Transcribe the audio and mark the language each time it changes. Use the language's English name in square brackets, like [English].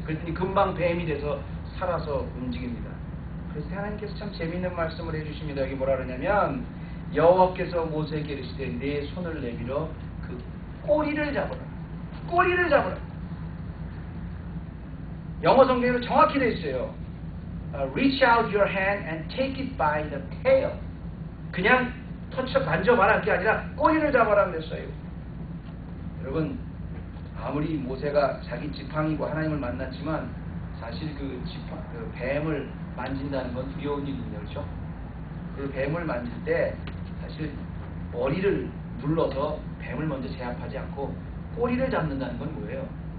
[Korean] 그랬더니 금방 뱀이 돼서 살아서 움직입니다. 그래서 하나님께서 참 재미있는 말씀을 해주십니다. 여기 뭐라 그러냐면, 여호와께서 모세에게 이르시되 내 손을 내밀어 그 꼬리를 잡으라. 꼬리를 잡으라. 영어 성경으로 정확히 되어 있어요. [English] Reach out your hand and take it by the tail. [Korean] 그냥 만져봐라 그게 아니라 꼬리를 잡아라 그랬어요. 여러분, 아무리 모세가 자기 지팡이고 하나님을 만났지만 사실 그 뱀을 만진다는 건 두려운 일입니다. 그렇죠? 그 뱀을 만질 때 사실 머리를 눌러서 뱀을 먼저 제압하지 않고 꼬리를 잡는다는 건 뭐예요?